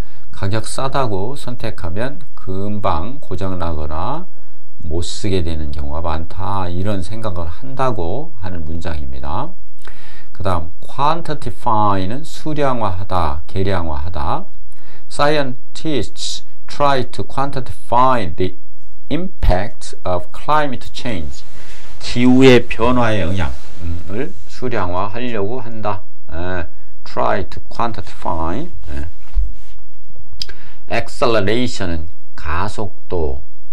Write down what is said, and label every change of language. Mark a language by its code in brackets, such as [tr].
[ko] 가격 싸다고 선택하면 금방 고장나거나 못 쓰게 되는 경우가 많다. 이런 생각을 한다고 하는 문장입니다. 그 다음 quantify는 수량화하다, 계량화하다. [en] Scientists try to quantify the impact of climate change. [ko] 기후의 변화의 영향을 수량화하려고 한다. [en] try to quantify. [ko] acceleration은 가속도입니다.